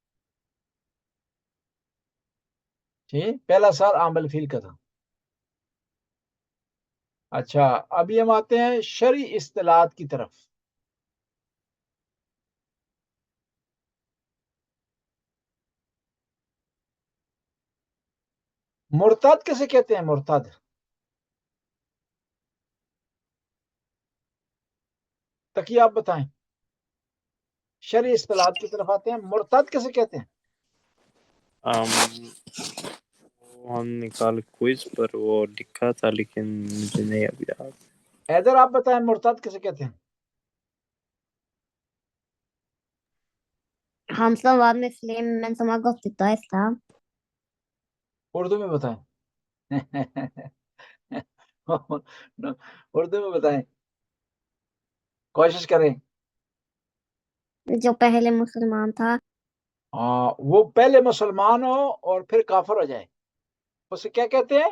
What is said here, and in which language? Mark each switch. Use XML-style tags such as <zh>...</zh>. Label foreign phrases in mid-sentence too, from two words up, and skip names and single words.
<ur>ٹھیک، پہلا سال عام الفیل کا تھا. اچھا ابھی ہم آتے ہیں شرعی اصطلاحات کی طرف. مرتد کسے کہتے ہیں? مرتد تقی آپ بتائیں، شرعی اصطلاحات کی طرف آتے ہیں. مرتد کسے کہتے ہیں? وہ ہم نے کل کوئز پر وہ لکھا تھا لیکن مجھے نہیں اب یاد. حیدر آپ بتائیں، مرتد کسے کہتے ہیں?</ur> <sv>Han som var muslim, men som har gått ut av islam.</sv> <ur>اردو میں بتائیں. اردو میں بتائیں، کوشش کریں. جو پہلے مسلمان تھا, وہ پہلے مسلمان ہو اور پھر کافر ہو جائے، اسے کیا کہتے ہیں?</ur>